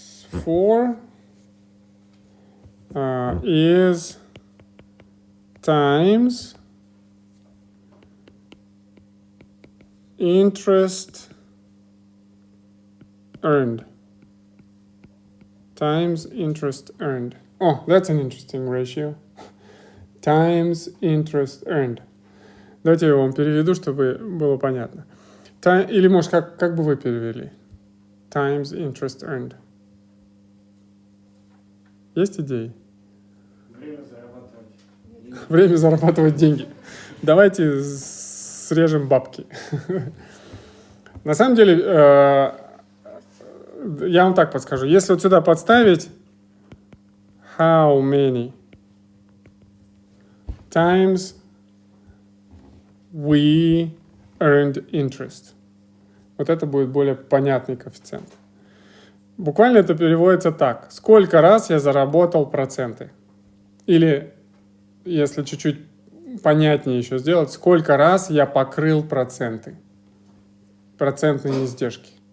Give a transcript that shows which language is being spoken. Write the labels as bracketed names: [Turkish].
[English] 4.4 is times interest earned. Times interest earned. Oh, that's an interesting ratio. Times interest earned. [Russian] Давайте я вам переведу, чтобы было понятно. Или, может, как бы вы перевели? [English] Times interest earned. [Russian] Есть идеи? Время зарабатывать. Время зарабатывать деньги. Давайте срежем бабки. На самом деле, я вам так подскажу. Если вот сюда подставить [English] how many times we earned interest. [Russian] Вот это будет более понятный коэффициент. Буквально это переводится так. Сколько раз я заработал проценты? Или, если чуть-чуть понятнее еще сделать, сколько раз я покрыл проценты? Процентные издержки.